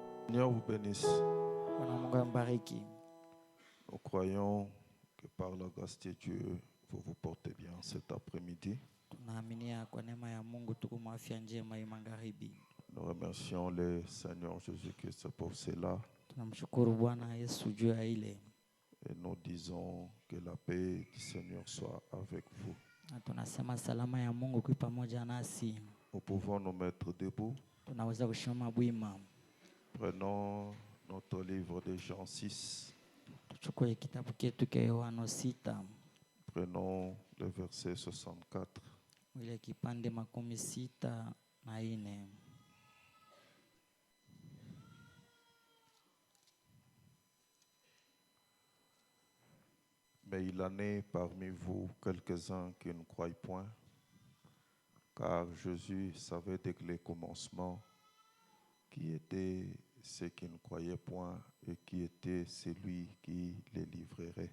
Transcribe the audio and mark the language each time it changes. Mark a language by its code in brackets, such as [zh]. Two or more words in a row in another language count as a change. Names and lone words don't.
[fr] Seigneur vous bénisse. [sw] Bwana Mungu ambariki. [fr] Nous croyons que par la grâce de Dieu, vous vous portez bien cet après-midi. [sw] Tunaaminia kwa neema ya Mungu tuko na afya njema hii magharibi. [fr] Nous remercions le Seigneur Jésus-Christ pour cela. [sw] Tunamshukuru Bwana Yesu juu ya ile. [fr] Et nous disons que la paix du Seigneur soit avec vous. [sw] Na tunasema salama ya Mungu kwa pamoja nasi. [fr] Nous pouvons nous mettre debout. [sw] Tunaweza kusimama bwima. [fr] Prenons notre livre de Jean 6. [sw] Tuchukue kitabu chetu cha Yohana 6. [fr] Prenons le verset 64. [sw] Ile kipande 64. [fr] Mais il en est parmi vous quelques-uns qui ne croient point, car Jésus savait dès le commencement qui était ceux qui ne croyaient point et qui était celui qui les livrerait.